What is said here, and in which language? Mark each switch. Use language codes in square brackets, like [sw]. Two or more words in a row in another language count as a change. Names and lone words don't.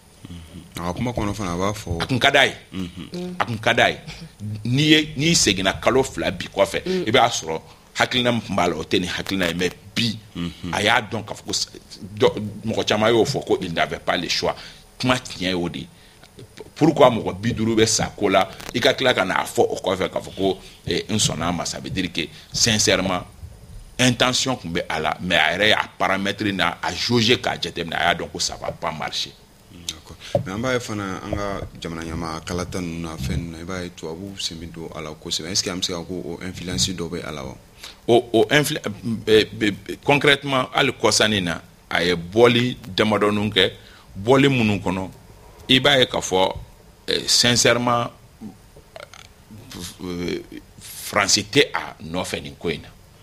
[bm] A kuma kɔnɔ fana a b'a fɔ a kun ka d'a ye a kun ka d'a ye n'i seginna kalo 2 bi kɔfɛ i b'a sɔrɔ hakilina min tun b'a la o tɛ nin hakilina ye mais bi a y'a dɔn k'a fɔ ko mɔgɔ caman y'o fɔ ko [fr] il n'avait pas le choix [bm] kuma tiɲɛ y'o de pourquoi mɔgɔ 50 bɛ sa ko la i ka tila ka n'a fɔ o kɔfɛ k'a fɔ ko n sɔnna a ma [fr] ça veut dire que sincèrement intention [bm] tun bɛ a la mais a yɛrɛ y'a paramètre na a jauger k'a jateminɛ a y'a dɔn ko [fr] ça va pas marcher. [bm] Mais an b'a ye fana an ka jamana ɲɛmaa kalata ninnu na fɛn ninnu na i b'a ye tubabuw sen bɛ don a la kosɛbɛ [fr] est-ce que [bm] an bɛ se ka ko o influence dɔ bɛ a la wa? Concrètement hali kɔsani na a ye bɔli damadɔnin kɛ bɔli minnu kɔnɔ i b'a ye k'a fɔ sincèrement Fransi tɛ a nɔfɛ nin ko in na.